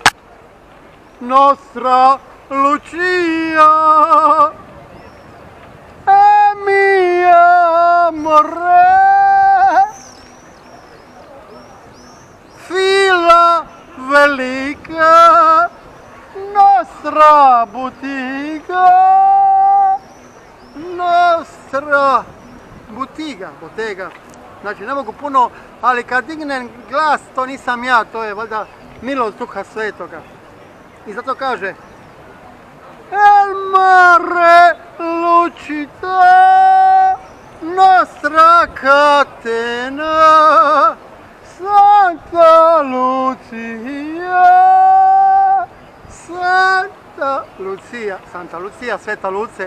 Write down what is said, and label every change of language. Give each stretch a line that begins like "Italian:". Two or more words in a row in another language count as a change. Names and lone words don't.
Italian: nostra Lucia, e mia amore, fila velika, nostra butiga, nostra botega.
Croatian: Znači ne mogu puno, ali kad dignem glas, to nisam ja, to je valjda milost Duha Svetoga. I zato kaže
Italian: El mare lucita, nostra catena, Santa Lucia,
Croatian: Sveta Luce.